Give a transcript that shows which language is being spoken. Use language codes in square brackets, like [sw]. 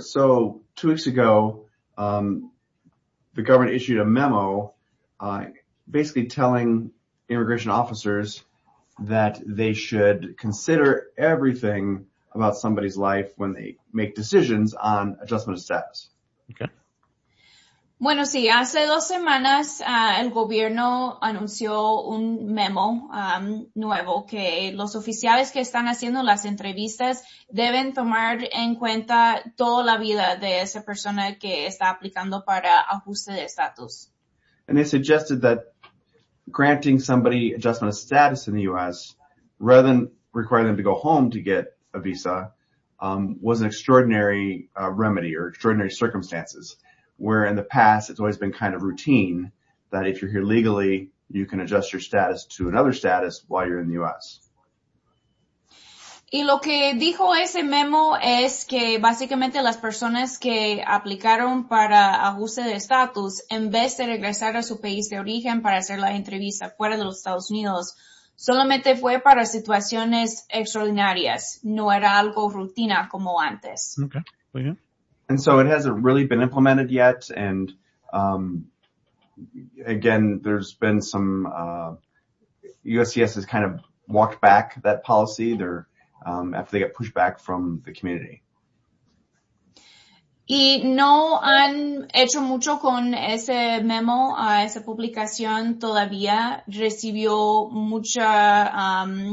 [en] So 2 weeks ago, the government issued a memo basically telling immigration officers that they should consider everything about somebody's life when they make decisions on adjustment of status. Okay. [es] Bueno, sí, hace dos semanas el gobierno anunció un memo nuevo que los oficiales que están haciendo las entrevistas deben tomar en cuenta toda la vida de esa persona que está aplicando para ajuste de estatus. [en] And they suggested that granting somebody adjustment of status in the U.S. rather than requiring them to go home to get a visa was an extraordinary remedy or extraordinary circumstances. Where in the past, it's always been kind of routine that if you're here legally, you can adjust your status to another status while you're in the U.S. [es] Y lo que dijo ese memo es que básicamente las personas que aplicaron para ajuste de estatus, en vez de regresar a su país de origen para hacer la entrevista fuera de los Estados Unidos, solamente fue para situaciones extraordinarias. No era algo rutina como antes. Okay, muy bien. [en] And so it hasn't really been implemented yet, and again, there's been some USCIS has kind of walked back that policy there, after they got pushed back from the community. [es] Y no han hecho mucho con ese memo, esa publicación todavía recibió mucha,